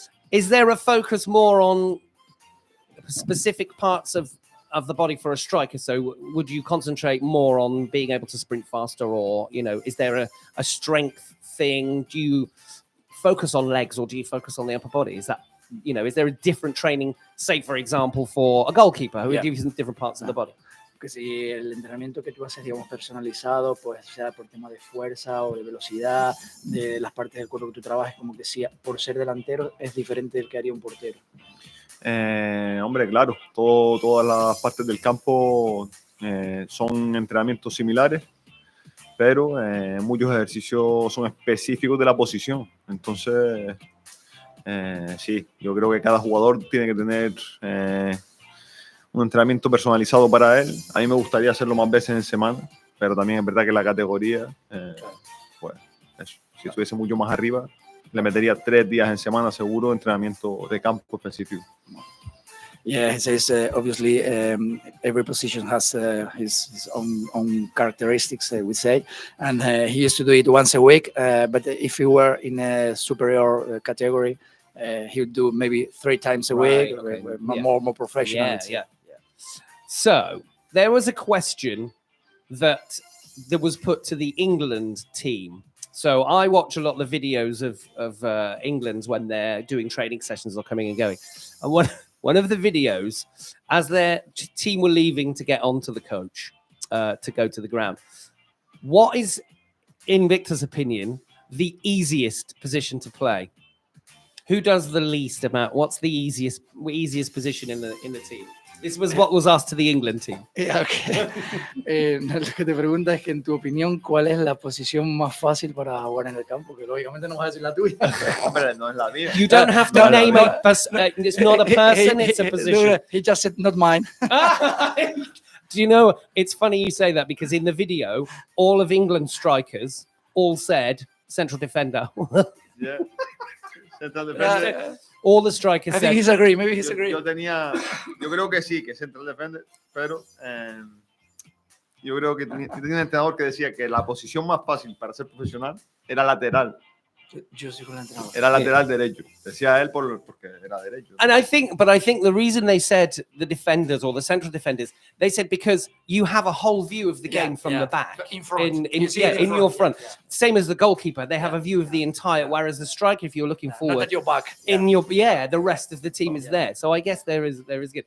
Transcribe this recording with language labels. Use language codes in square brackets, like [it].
[en] Is there a focus more on specific parts of the body for a striker? So would you concentrate more on being able to sprint faster, or is there a strength thing? Do you focus on legs, or do you focus on the upper body? Is that is there a different training, say for example, for a goalkeeper who would give you some different parts of the body? [es] Que si el entrenamiento que tú haces, digamos, personalizado, pues sea por tema de fuerza o de velocidad, de las partes del cuerpo que tú trabajas, como que sí, por ser delantero es diferente del que haría un portero. Hombre, claro, todas las partes del campo son entrenamientos similares, pero muchos ejercicios son específicos de la posición. Entonces, sí, yo creo que cada jugador tiene que tener un entrenamiento personalizado para él. A mí me gustaría hacerlo más veces en semana, pero también es verdad que la categoría, pues eso, si estuviese mucho más arriba, le metería 3 días en semana seguro de entrenamiento de campo específico. [en] Yeah, he says obviously every position has his own characteristics, we say, and he used to do it once a week. But if he were in a superior category, he would do maybe 3 times a week, Okay. more professional. Yeah. So there was a question that was put to the England team. So I watch a lot of the videos of England when they're doing training sessions or coming and going. And one of the videos, as their team were leaving to get onto the coach to go to the ground, what is, in Victor's opinion, the easiest position to play? Who does the least amount? What's the easiest position in the team? This was what was asked to the England team. Okay. [es] Lo que te pregunta es que, en tu opinión, ¿cuál es la posición más fácil para jugar en el campo? Que lógicamente no vas a decir la tuya. Hombre, no es la mía. [en] You don't have to name a person. It's not a person, it's a position. He just said, not mine. Do you know, it's funny you say that, because in the video, all of England's strikers all said central defender. Yeah. Central defender. All the strikers I said. think he's agree. Maybe he's agree. [es] Yo creo que sí, que [en] central defender, [es] pero yo creo que tenía un entrenador que decía que la posición más fácil para ser profesional era lateral. Yo soy el entrenador. Era lateral derecho. Decía él porque era derecho. [en] And I think the reason they said the defenders or the central defenders, they said because you have a whole view of the game from the back, in front, in your front. Yeah. Same as the goalkeeper, they have a view of the entire. Whereas the striker, if you're looking forward, not at your back, the rest of the team is there. So I guess there is good.